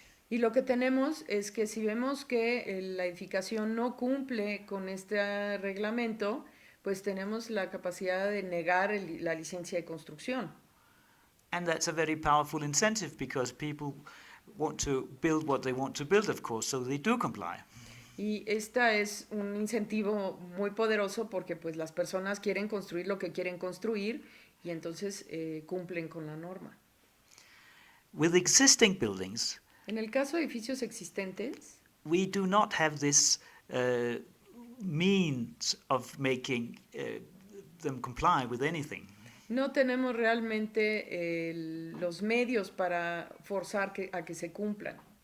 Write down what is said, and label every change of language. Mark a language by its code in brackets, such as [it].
[es] Y lo que tenemos es que si vemos que la edificación no cumple con este reglamento, pues tenemos la capacidad de negar la licencia de construcción. [en] And that's a very powerful incentive because people want to build what they want to build, of course, so they do comply. [es] Y esta es un incentivo muy poderoso porque pues las personas quieren construir lo que quieren construir y entonces cumplen con la norma. [en] With existing buildings, [es] En el caso de edificios existentes, [en] we do not have this means of making them comply with anything. [es] no tenemos realmente los medios para forzar a que se cumplan.